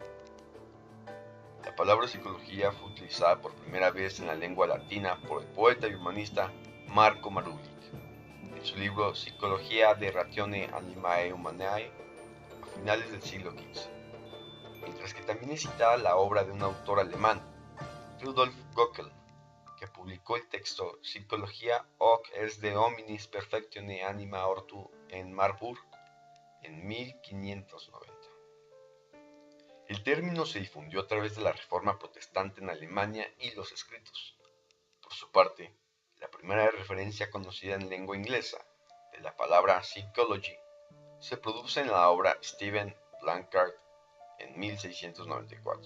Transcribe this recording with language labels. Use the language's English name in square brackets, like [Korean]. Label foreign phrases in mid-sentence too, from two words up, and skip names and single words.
[Spanish] La palabra psicología fue utilizada por primera vez en la lengua latina por el poeta y humanista Marco Marulic, en su libro Psicología de Ratione Animae Humanae a finales del siglo XV, mientras que también es citada la obra de un autor alemán, Rudolf Göckel, que publicó el texto Psychologia hoc est de hominis perfectione anima ortu en Marburg en 1590. El término se difundió a través de la Reforma Protestante en Alemania y los escritos. Por su parte, la primera referencia conocida en lengua inglesa de la palabra psychology se produce en la obra Stephen Blanchard en 1694.